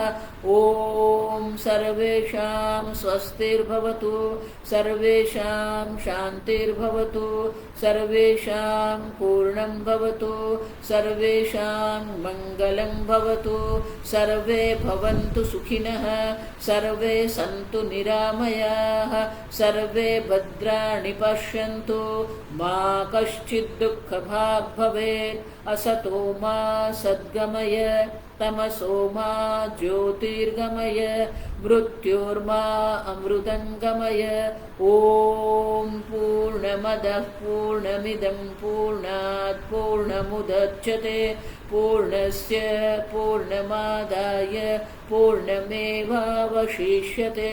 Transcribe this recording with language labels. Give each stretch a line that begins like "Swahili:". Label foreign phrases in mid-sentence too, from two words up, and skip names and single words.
Sanskrit: ઓમ સર્વેષાં સ્વસ્તિર્ભવતુ સર્વેષાં શાન્તિર્ભવતુ સર્વેષાં પૂર્ણં ભવતુ સર્વેષાં મંગલં ભવતુ સર્વે ભવन्तુ સુખિનઃ સર્વે સन्तુ નિરામયાः સર્વે ભદ્રાણિ પશ્યन्तુ મા કશ્ચિદ દુઃખભાગ્ ભવેत्. असतो मा सद्गमय तमसो मा ज्योतिर्गमय मृत्योर्मा अमृतङ्गमय. ॐ पूर्णमदः पूर्णमिदं पूर्णात् पूर्णमुदच्यते पूर्णस्य पूर्णमादाय पूर्णमेवावशिष्यते.